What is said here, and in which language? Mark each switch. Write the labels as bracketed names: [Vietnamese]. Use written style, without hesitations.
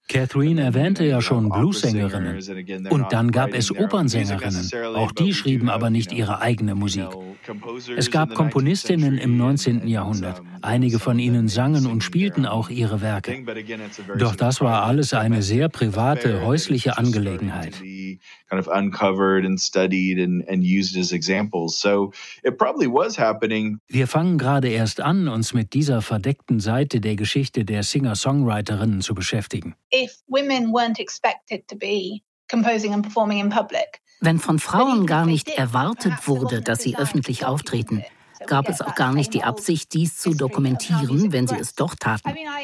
[German] Catherine erwähnte ja schon Bluessängerinnen. Und dann gab es Opernsängerinnen. Auch die schrieben aber nicht ihre eigene Musik. Es gab Komponistinnen im 19. Jahrhundert. Einige von ihnen sangen und spielten auch ihre Werke. Doch das war alles eine sehr private, häusliche Angelegenheit. [English] Kind of uncovered and studied and used as examples. So it probably was happening. [German] Wir fangen gerade erst an, uns mit dieser verdeckten Seite der Geschichte der Singer-Songwriterinnen zu beschäftigen. [English] If women weren't expected to be composing and performing in public. [German] Wenn von Frauen gar nicht erwartet wurde, dass sie öffentlich auftreten, gab es auch gar nicht die Absicht, dies zu dokumentieren, wenn sie es doch taten.